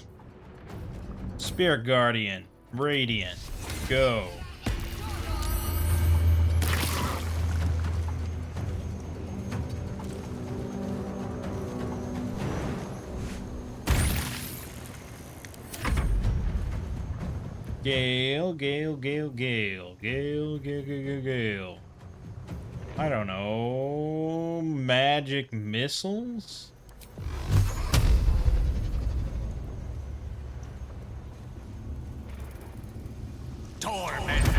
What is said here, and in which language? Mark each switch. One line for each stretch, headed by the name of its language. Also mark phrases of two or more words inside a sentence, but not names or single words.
English: Spirit Guardian, Radiant, go. Gale, Gale, Gale, Gale, Gale, Gale, Gale, Gale, Gale. I don't know. Magic missiles? Torment.